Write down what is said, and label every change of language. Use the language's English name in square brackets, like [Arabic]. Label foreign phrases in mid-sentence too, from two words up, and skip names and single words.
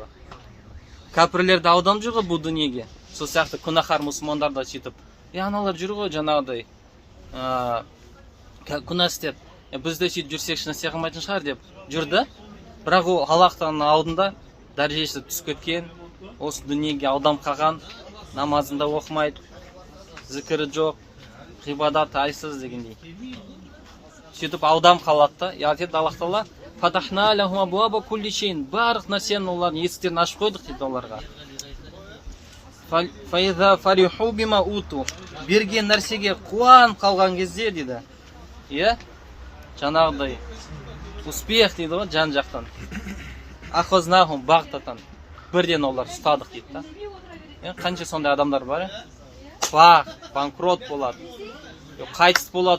[Kazakh] Кәпірлерді ауданып жүр ғой бұл дүниеге. Сол сияқты күнәһар мұсылмандар да сөйтіп, аналар жүр ғой жаңағыдай күнә істеп, біз де сөйтіп жүрсек нәрсе қылмайтын шығар деп жүрді. Бірақ ол Аллах Тағаланың алдында дәрежесі түсіп кеткен, осы дүниеге ауданып қалған, намазында оқымайды, зікірі жоқ, ғибадат айсыз дегендей. Сөйтіп ауданып қалады да. Айтады Аллах Тағала, [Arabic] فتحنا لهم أبواب كل شيء. [Kazakh] Барлық нәрсені олардың есіктерін ашып қойдық дейді оларға. [Arabic] فإذا فرحوا بما أوتوا. [Kazakh] Берген нәрсеге қуанып қалған кезде дейді. Жаңағыдай успех дейді ғой жан жақтан. [Arabic] أخذناهم بغتة. [Kazakh] Бірден олар ұстадық дейді да. Қанша сондай адамдар бар. Банкрот болады. Қайтыс болады.